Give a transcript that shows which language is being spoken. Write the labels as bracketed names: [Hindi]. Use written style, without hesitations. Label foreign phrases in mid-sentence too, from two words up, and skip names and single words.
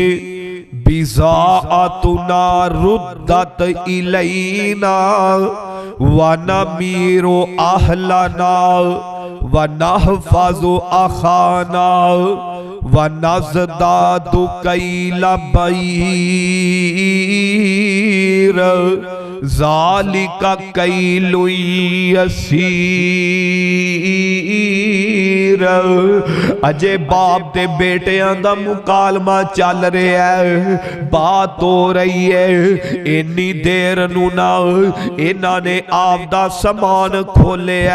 [Arabic] بضاعتنا ردت إلينا ونمير أهلنا ونحفظ أخانا ونزداد كيل بعير ذلك كيل يسير. [Punjabi] ਅਜੇ ਬਾਪ ਤੇ ਬੇਟੀਆਂ ਦਾ ਮੁਕਾਲਮਾ ਚੱਲ ਰਿਹਾ ਹੈ, ਬਾਤ ਹੋ ਰਹੀ ਹੈ। ਇੰਨੀ ਦੇਰ ਨੂੰ ਨਾ ਇਨ੍ਹਾਂ ਨੇ ਆਪਦਾ ਸਮਾਨ ਖੋਲ੍ਹਿਆ।